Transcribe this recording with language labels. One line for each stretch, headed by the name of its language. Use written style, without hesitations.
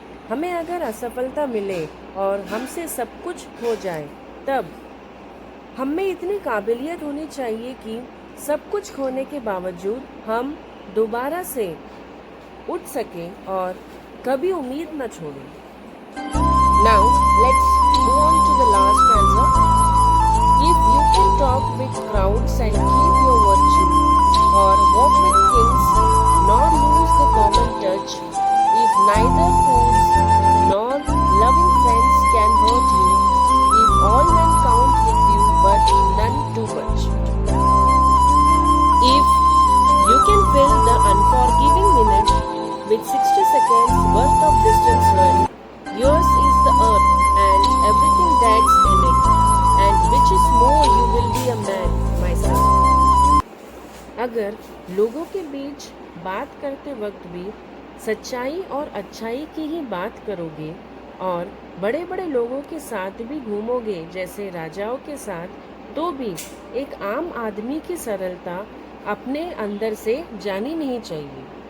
Hindi: हमें अगर असफलता मिले और हमसे सब कुछ हो जाए, तब हम में इतनी काबिलियत होनी चाहिए कि सब कुछ खोने के बावजूद हम दोबारा से उठ सकें और कभी उम्मीद न छोड़ें।
English: Now let's move on to the last stanza. If you can talk with crowds and keep your virtue, or walk with kings, nor lose the common touch, if neither fools nor loving friends can hurt you, if all men count with you but none too much, if you can fill the unforgiving minute with 60 seconds worth of distance run, yours is the earth and everything that's in it, and which is more you will be a man, my son.
Hindi: अगर लोगों के बीच बात करते वक्त भी सच्चाई और अच्छाई की ही बात करोगे और बड़े बड़े लोगों के साथ भी घूमोगे जैसे राजाओं के साथ, तो भी एक आम आदमी की सरलता अपने अंदर से जानी नहीं चाहिए।